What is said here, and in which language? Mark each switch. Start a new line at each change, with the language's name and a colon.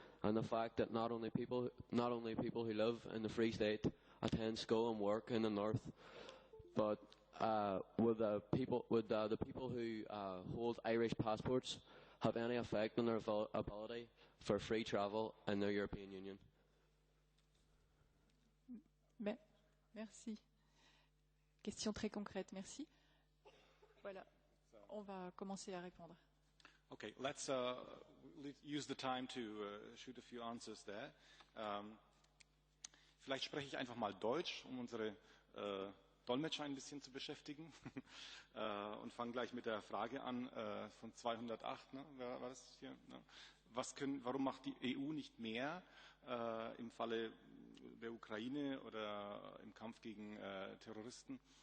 English: and the fact that not only people who live in the Free State attend school and work in the north, but would the people who hold Irish passports have any effect on their ability for free travel in the European Union?
French: Merci. Question très concrète, merci. Voilà, on va commencer à répondre.
English: Okay, let's use the time to shoot a few answers there.
German: Vielleicht spreche ich einfach mal Deutsch, um unsere Dolmetscher ein bisschen zu beschäftigen und fange gleich mit der Frage an von 208. Ne? War das hier? Ne? Warum macht die EU nicht mehr im Falle der Ukraine oder im Kampf gegen Terroristen?